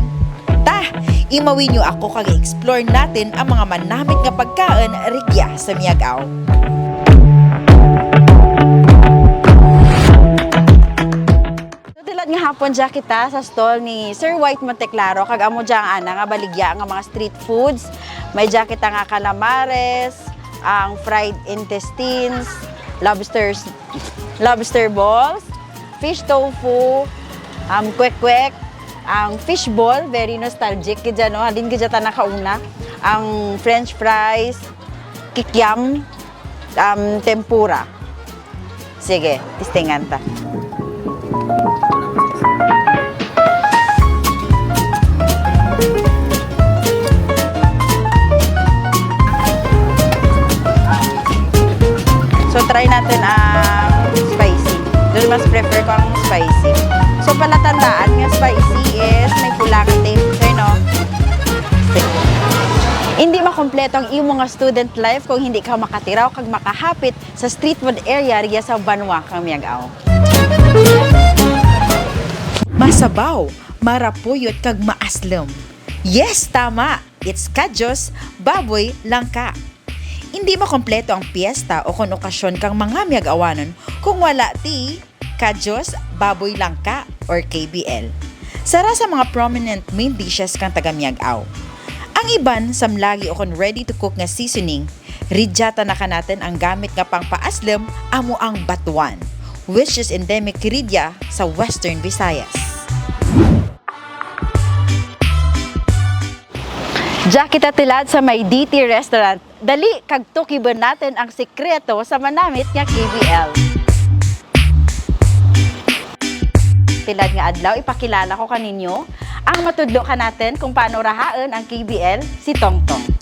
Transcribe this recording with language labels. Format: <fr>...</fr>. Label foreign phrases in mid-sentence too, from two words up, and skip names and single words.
<krj>Ta, imawin niyo ako kag explore natin ang mga manamit nga pagkaon rigya sa Miagaw. Tilad nga hapon dya kita sa stall ni Sir White Monteclaro kag amo dya nga baligya nga mga street foods. May dya kita nga calamares, ang</krj> <en>fried intestines, lobster balls, fish tofu,</en> <krj>kwek-kwek, ang fish ball,</krj> <en>very nostalgic</en> <krj>kidya no, halin kidya ta nakauna, ang</krj> <en>french fries,</en> <krj>kikiam, tempura. Sige, tistingan ta. So,</krj> <tl>try natin</tl> <krj>ang spicy.</krj> <tl>Doon mas prefer ko ang spicy.</tl> <krj>So, palatandaan nga spicy is may pulang tape. So, no?</krj> <tl>Hindi makompleto ang iyong mga</tl> <en>student life</en> <tl>kung hindi ka</tl> <krj>makatiraw kag makahapit sa</krj> <en>street food area</en> <krj>riya sa Banwa kang Miagaw. Masabaw, marapuyot kag maaslom. Yes, tama!</krj> <en>It's Kadyos, Baboy, Langka.</en> <tl>Hindi makompleto ang piyesta</tl> <krj>o kung okasyon kang mga Miagawanon kung wala ti Kadyos, Baboy Langka or KBL. Sara sa mga</krj> <en>prominent main dishes</en> <krj>kang taga Miagaw. Ang iban samlagi o kung</krj> <en>ready to cook</en> <krj>nga seasoning, ridyata na ka natin ang gamit nga pang paaslem amo ang batuan,</krj> <en>which is endemic ridya sa Western Visayas.</en> <krj>Diya kita tilad sa may DT Restaurant. Dali, kag tukiban natin ang sikreto sa manamit nga KBL. Tilad nga adlaw, ipakilala ko kaninyo ang matudlo ka natin kung paano rahaan ang KBL, si Tongtong.</krj>